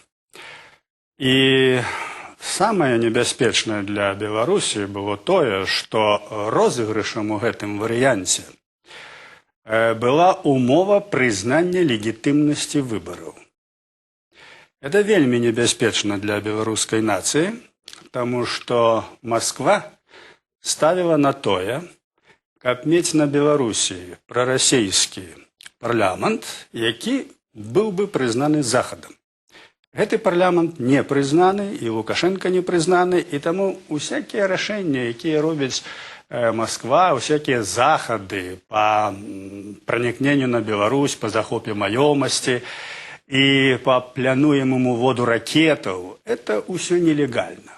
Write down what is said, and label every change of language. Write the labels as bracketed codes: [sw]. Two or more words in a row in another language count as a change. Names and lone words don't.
[be] І самае небяспечнае для Беларусі было тое, што розыгрышам у гэтым варыянце была умова прызнання легітымнасці выбараў. Это вельмі небяспечна для беларускай нацыі, [ru] потому что [be] Москва ставила на тое, каб мець на Беларусі прарасійскі парламент, які быў бы прызнаны Захадам. Гэты парламент не прызнаны, і Лукашенко не прызнаны, і таму усякія рашэнні, якія робіць Москва, усякія захады па пранікненню на Беларусь, па захопе маёмасці і па плануемаму воду ракетаў, это ўсё нелегальна.